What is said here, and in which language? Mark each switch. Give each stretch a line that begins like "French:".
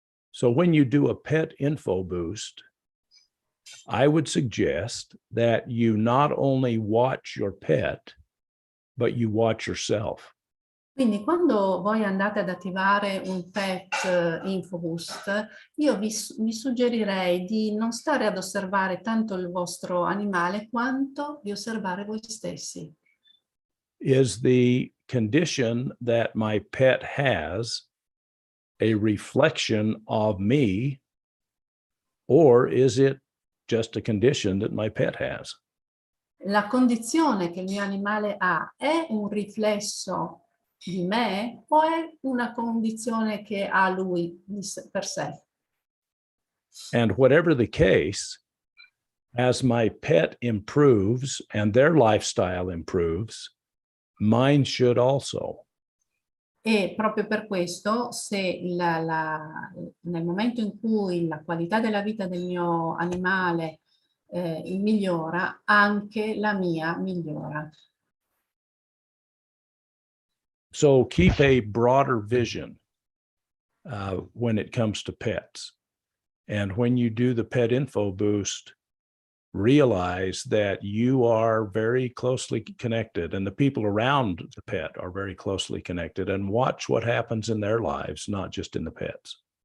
English: So when you do a pet info boost, I would suggest that you not only watch your pet, but you watch yourself.
Italian: Quindi quando voi andate ad attivare un pet infoboost, io vi suggerirei di non stare ad osservare tanto il vostro animale quanto di osservare voi stessi.
English: Is the condition that my pet has a reflection of me, or is it just a condition that my pet has?
Italian: La condizione che il mio animale ha è un riflesso di me o è una condizione che ha lui per sé?
English: And whatever the case, as my pet improves and their lifestyle improves, mine should also.
Italian: E proprio per questo, se nel momento in cui la qualità della vita del mio animale migliora, anche la mia migliora.
English: So keep a broader vision when it comes to pets. And when you do the pet info boost, realize that you are very closely connected and the people around the pet are very closely connected, and watch what happens in their lives, not just in the pets.